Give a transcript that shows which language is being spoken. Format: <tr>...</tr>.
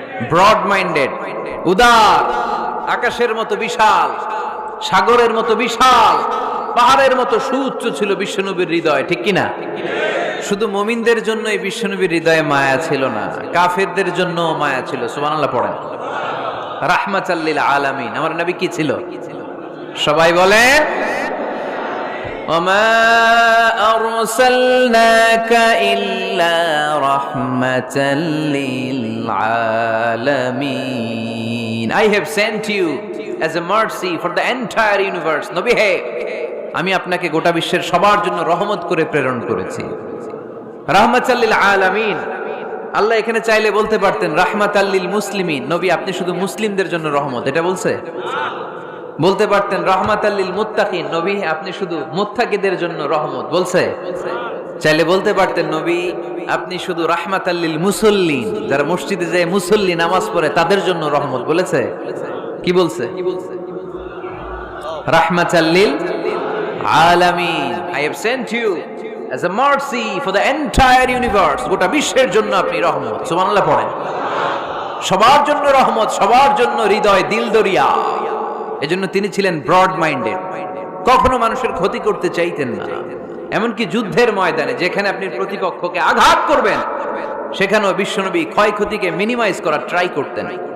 <bn>Broad minded, উদার, আকাশের মতো বিশাল, সাগরের মতো বিশাল, পাহাড়ের মতো সুউচ্চ ছিল বিশ্বনবীর হৃদয়। ঠিক কিনা? শুধু মুমিনদের জন্য এই বিশ্বনবীর হৃদয়ে মায়া ছিল না, কাফেরদের জন্য মায়া ছিল। সুবহানাল্লাহ পড়েন। রাহমাতাল লিল আলামিন, আমার নবী কি ছিল? সবাই বলে,</bn> <ar>ওমা আরসালনাকা ইল্লা রাহমাতাল লিল আলামিন,</ar> <en>I have sent you as a mercy for the entire universe.</en> <bn>নবী হে, আমি আপনাকে গোটা বিশ্বের সবার জন্য রহমত করে প্রেরণ করেছি। রাহমাতাল লিল আলামিন, আল্লাহ এখানে চাইলে বলতে পারতেন রাহমাতাল লিল মুসলিমিন, নবী আপনি শুধু মুসলিমদের জন্য রহমত, এটা বলছে? বলতে পারতেন রাহমাতাল লিল মুত্তাকিন, নবী আপনি শুধু মুত্তাকিদের জন্য রহমত, বলছে? চাইলে বলতে পারতেন নবী আপনি শুধু রাহমাতাল লিল মুসাল্লিন, যারা মসজিদে যায় মুসল্লি নামাজ পড়ে তাদের জন্য রহমত, বলেছে? কি বলছে?</bn> <ar>রাহমাতাল লিল আলামিন,</ar> <en>I have sent you as a mercy for the entire universe,</en> <bn>গোটা বিশ্বের জন্য আপনি রহমত। সুবহানাল্লাহ পড়েন। সবার জন্য রহমত, সবার জন্য হৃদয় দিল দরিয়া। এজন্য তিনি ছিলেন ব্রড মাইন্ডেড, কখনো মানুষের ক্ষতি করতে চাইতেন না। এমনকি যুদ্ধের ময়দানে যেখানে আপনি প্রতিপক্ষকে আঘাত করবেন, সেখানেও বিশ্বনবী ক্ষয়ক্ষতিকে মিনিমাইজ করার ট্রাই করতেন।</bn>